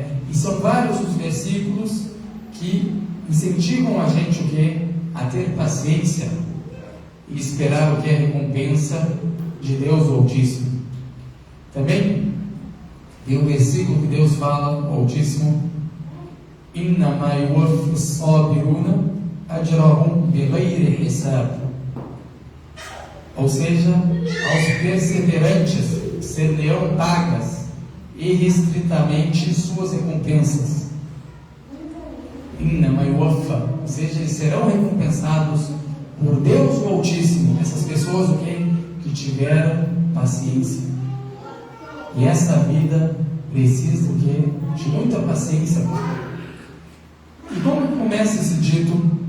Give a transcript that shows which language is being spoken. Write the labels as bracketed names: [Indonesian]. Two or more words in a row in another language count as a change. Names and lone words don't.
[Portuguese] E são vários os versículos que incentivam a gente o que? A ter paciência e esperar o que? A recompensa de Deus Altíssimo. Também tem um versículo que Deus fala, o Altíssimo: [Arabic] إنما يوفى الصابرون أجرهم بغير حساب. [Portuguese] Ou seja, aos perseverantes ser-lhe-ão pagas irrestritamente suas recompensas. [Arabic] إنما يوفى, [Portuguese] ou seja, eles serão recompensados por Deus o Altíssimo, essas pessoas o quê? Que tiveram paciência. E essa vida precisa o quê? De muita paciência. E como começa esse dito?